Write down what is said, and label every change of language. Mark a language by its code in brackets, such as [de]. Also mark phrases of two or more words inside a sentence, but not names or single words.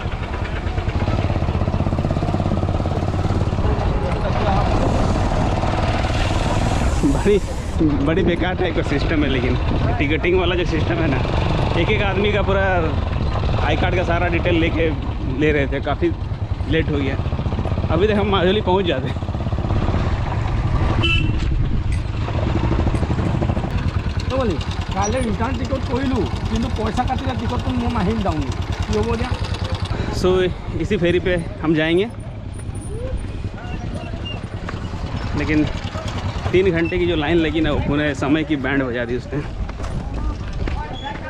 [hi] बड़ी बेकार टाइप का सिस्टम है, लेकिन टिकटिंग वाला जो सिस्टम है ना, एक आदमी का पूरा [en] I card [hi] का सारा डिटेल लेके ले रहे थे। काफ़ी लेट हो गया, अभी तक हम माजुली पहुंच जाते। [as] কাইলৈ [en] return ticket [as] কৰিলোঁ, কিন্তু পইচা কাটিলে টিকটটো মই মাহিম যাওঁ কি হ'ব এতিয়া। [hi] सो इसी फेरी पे हम जाएंगे, लेकिन 3 घंटे की जो लाइन लगी ना, वो पूरे समय की बैंड बजा दी उसने।